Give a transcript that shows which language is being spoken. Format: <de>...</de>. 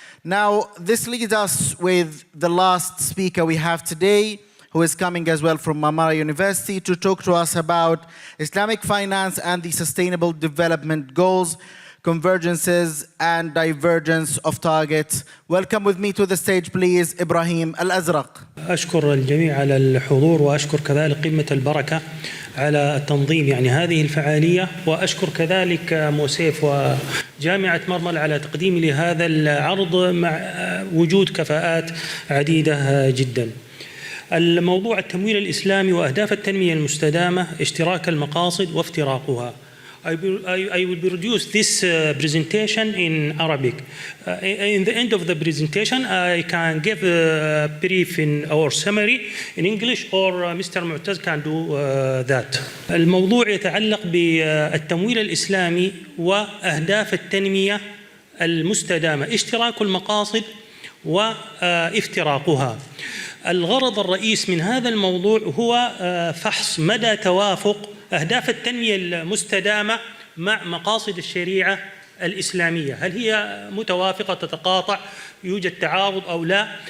<en>Now, this leads us with the last speaker we have today, who is coming as well from Marmara University to talk to us about Islamic finance and the sustainable development goals, convergences and divergence of targets. Welcome with me to the stage, please, Ibrahim Al-Azraq.</en> <ar>أشكر الجميع على الحضور، وأشكر كذلك قمة البركة على التنظيم يعني هذه الفعالية، وأشكر كذلك موسيف وجامعة مرمل على تقديم لهذا العرض مع وجود كفاءات عديدة جدا. الموضوع التمويل الإسلامي وأهداف التنمية المستدامة، اشتراك المقاصد وافتراقها.</ar> <en>I will produce this presentation in Arabic. In the end of the presentation, I can give a brief or summary in English, or Mr. Mu'taz can do that.</en> <ar>الموضوع يتعلق بالتمويل الإسلامي وأهداف التنمية المستدامة، اشتراك المقاصد وافتراقها. الغرض الرئيس من هذا الموضوع هو فحص مدى توافق أهداف التنمية المستدامة مع مقاصد الشريعة الإسلامية، هل هي متوافقة، تتقاطع، يوجد تعارض أو لا.</ar>